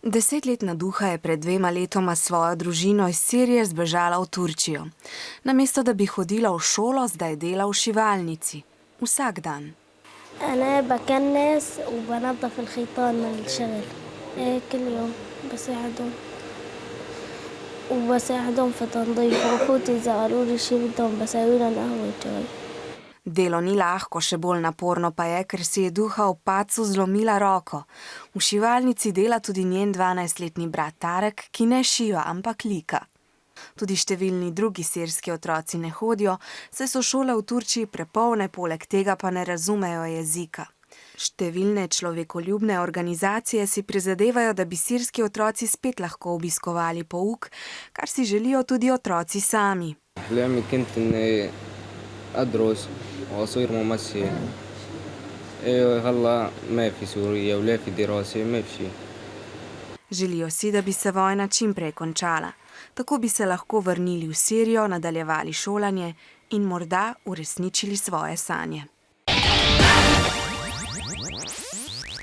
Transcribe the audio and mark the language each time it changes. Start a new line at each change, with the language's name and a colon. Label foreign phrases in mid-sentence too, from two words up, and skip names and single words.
Slovenian: 10-letna Duha je pred 2 letoma s svojo družino iz Sirije zbežala v Turčijo. Namesto da bi hodila v šolo, zdaj dela v šivalnici. Vsak dan.
Arabic: أنا بكنس وبنظف الخيطان من الشغل كل يوم بساعدهم في تنظيف وأخوتي إذا قالوا لي شي بدهم بسوي لهم قهوة وشاي.
Slovenian: Delo ni lahko, še bolj naporno pa je, ker si je Duha v padcu zlomila roko. V šivalnici dela tudi njen 12-letni brat Tarek, ki ne šiva, ampak lika. Tudi številni drugi sirski otroci ne hodijo, saj so šole v Turčiji prepolne, poleg tega pa ne razumejo jezika. Številne človekoljubne organizacije si prizadevajo, da bi sirski otroci spet lahko obiskovali pouk, kar si želijo tudi otroci sami.
Arabic: أدرس وأصير ممثل. هلا ما في سوريا ولا في دراسة ما في شيء.
Slovenian: Želijo si, da bi se vojna čim prej končala. Tako bi se lahko vrnili v Sirijo, nadaljevali šolanje in morda uresničili svoje sanje.